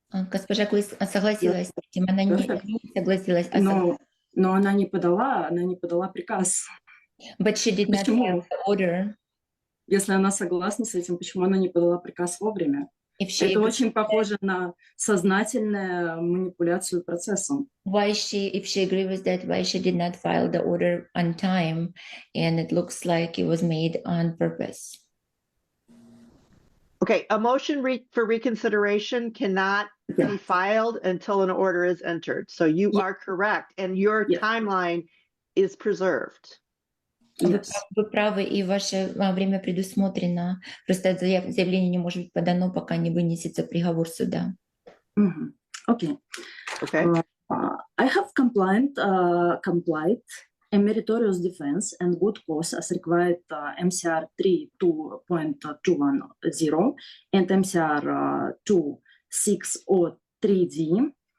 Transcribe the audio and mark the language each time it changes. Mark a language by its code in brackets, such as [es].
[ru] Госпожа Куис согласилась с этим, она не согласилась. Но она не подала приказ. [en] But she did not file the order. [ru] Если она согласна с этим, почему она не подала приказ вовремя? Это очень похоже на сознательную манипуляцию процессом. [en] If she agreed with that, why she did not file the order on time, and it looks like it was made on purpose. Okay, a motion for reconsideration cannot be filed until an order is entered. So you are correct, and your timeline is preserved. Yes. [ru] Вы правы, и ваше время предусмотрено. Просто заявление не может быть подано, пока не вынесется приговор суда. [en] Okay. Okay. I have complied a meritorious defense and good cause as required MCR 3.2.210 and MCR 2603D.